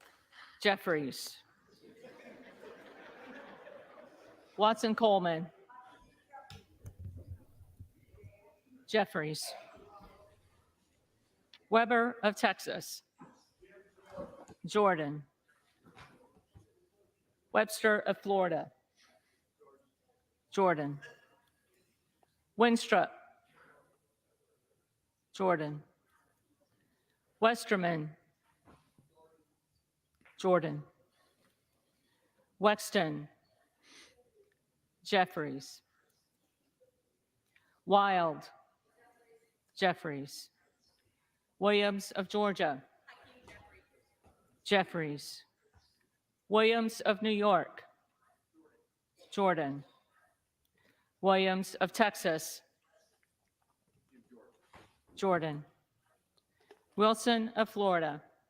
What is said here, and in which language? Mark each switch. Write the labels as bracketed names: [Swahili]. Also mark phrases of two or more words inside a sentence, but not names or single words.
[English] Jeffries. Watson Coleman. Jeffries. Weber of Texas. Jordan. Webster of Florida. Jordan. Winstrup. Jordan. Westerman. Jordan. Wexton. Jeffries. Wild. Jeffries. Williams of Georgia. Jeffries. Williams of New York. Jordan. Williams of Texas. Jordan. Wilson of Florida.